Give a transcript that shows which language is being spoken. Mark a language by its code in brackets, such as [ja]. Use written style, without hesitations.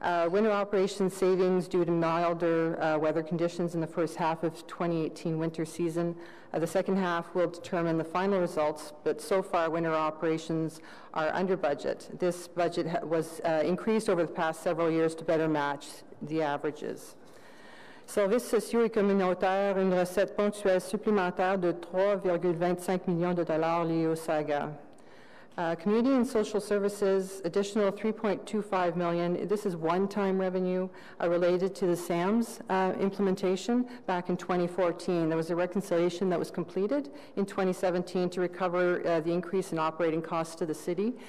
[en] Winter operations savings due to milder weather conditions in the first half of 2018 winter season. The second half will determine the final results, but so far winter operations are under budget. This budget was increased over the past several years to better match the averages. [fr] Services sociaux et communautaires, une recette ponctuelle supplémentaire de 3,25 millions de dollars liée au SAGA. [en] Community and social services, additional $3.25 million. This is one-time revenue related to the SAMS implementation back in 2014. There was a reconciliation that was completed in 2017 to recover the increase in operating costs to the city.